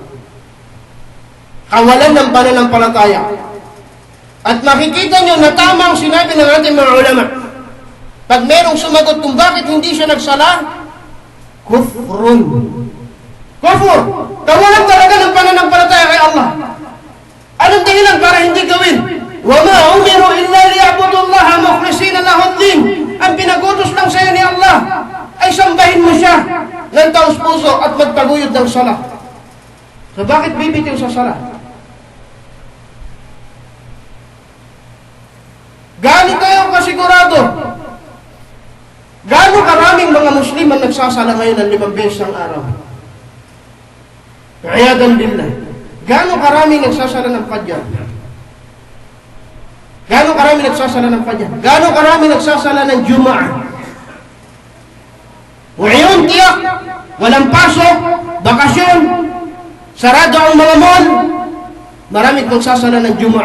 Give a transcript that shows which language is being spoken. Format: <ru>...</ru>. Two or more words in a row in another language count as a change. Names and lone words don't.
<tl>Kawalan ng pananampalataya. At makikita nyo na tama ang sinabi ng ating mga ulama. Pag merong sumagot kung bakit hindi siya nagsala, kufrun. Kufur. Kawalan talaga ng pananampalataya kay Allah. Anong dahilan para hindi gawin?</tl> <ar>وَمَا أُمِرُوا إِلَّا لِيَعْبُدُوا اللَّهَ مُخْلِصِينَ لَهُ الدِّينَ.</ar> <tl>Ang pinagutos lang sa iyo ni Allah ay sambahin mo siya ng taos puso at magtaguyod ng sala. So bakit bibitiw sa sala? Gaano tayo kasigurado? Gaano karaming mga Muslim ang nagsasala ngayon ng 5 beses ang araw?</tl> <ar>عياذا بالله.</ar> <tl>Gaano karaming nagsasala ng Fajr? Gaano karaming nagsasala ng Fajr? Gaano karaming nagsasala ng Jumu'ah? Ngayon, tiyak, walang pasok, bakasyon, sarado ang mga mall, maraming nagsasala ng Jumu'ah.</tl>